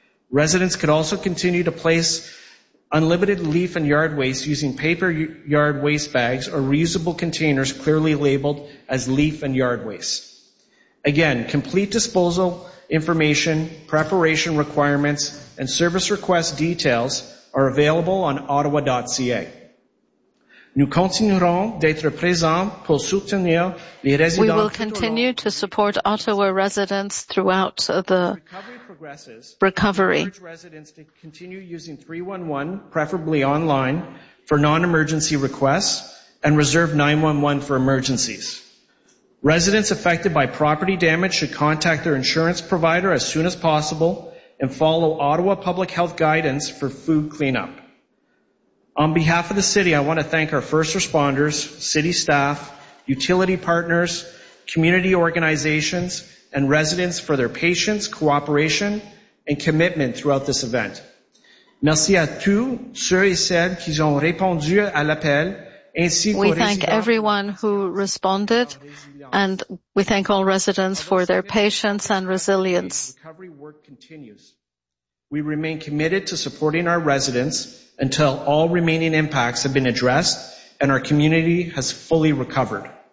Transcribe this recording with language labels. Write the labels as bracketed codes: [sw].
[en] Residents could also continue to place unlimited leaf and yard waste using paper yard waste bags or reusable containers clearly labeled as leaf and yard waste. Again, complete disposal information, preparation requirements, and service request details are available on ottawa.ca. [fr] Nous continuerons d'être présents pour soutenir les résidents. [en] We will continue to support Ottawa residents throughout the recovery. We encourage residents to continue using 311, preferably online, for non-emergency requests and reserve 911 for emergencies. Residents affected by property damage should contact their insurance provider as soon as possible and follow Ottawa Public Health guidance for food cleanup. On behalf of the city, I want to thank our first responders, city staff, utility partners, community organizations, and residents for their patience, cooperation, and commitment throughout this event. [fr] Merci à tous ceux et celles qui ont répondu à l'appel. [en] We thank everyone who responded, and we thank all residents for their patience and resilience. Recovery work continues. We remain committed to supporting our residents until all remaining impacts have been addressed and our community has fully recovered.